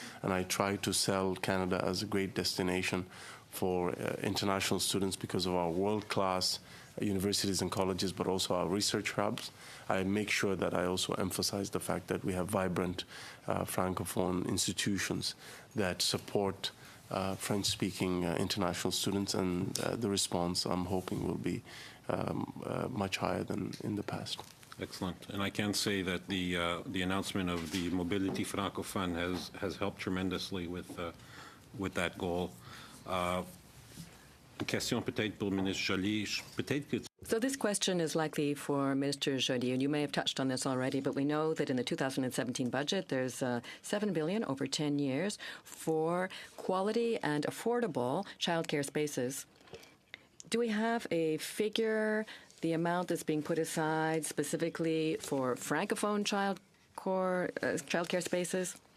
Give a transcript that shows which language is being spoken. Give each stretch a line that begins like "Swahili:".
English: and I try to sell Canada as a great destination for international students because of our world-class universities and colleges, but also our research hubs, I make sure that I also emphasize the fact that we have vibrant Francophone institutions that support French-speaking international students, and the response, I'm hoping, will be much higher than in the past. Excellent. And I can say that the announcement of the Mobility Francophone has helped tremendously with that goal.
French: Question peut-être pour Ministre Joly. Peut-être que
English: So this question is likely for Minister Joly, and you may have touched on this already, but we know that in the 2017 budget, there's $7 billion over 10 years for quality and affordable childcare spaces. Do we have a figure, the amount that's being put aside specifically for Francophone childcare spaces?